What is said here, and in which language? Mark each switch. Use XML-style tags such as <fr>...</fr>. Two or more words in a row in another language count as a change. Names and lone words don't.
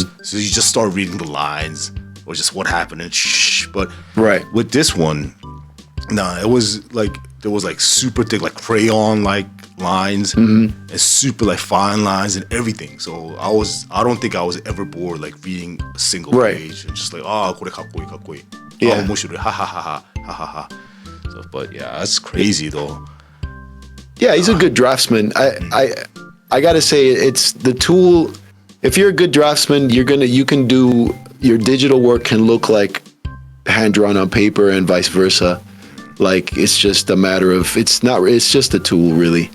<en>So you just start reading the lines or just what happened and But with this one, it was like, there was like super thick, like crayon like lines and super like fine lines and everything. So I don't think I was ever bored like reading a single page and just like,</en> <ja>oh, これ かっこいい かっこいい.</ja> <en>Yeah. Oh, moshiroi, ha ha ha ha ha ha ha. So, but yeah, that's crazy though. Yeah, he's a good draftsman. I gotta say, it's the tool. If you're a good draftsman, you can do your digital work can look like hand drawn on paper and vice versa. Like it's just a matter of it's just a tool really.</en>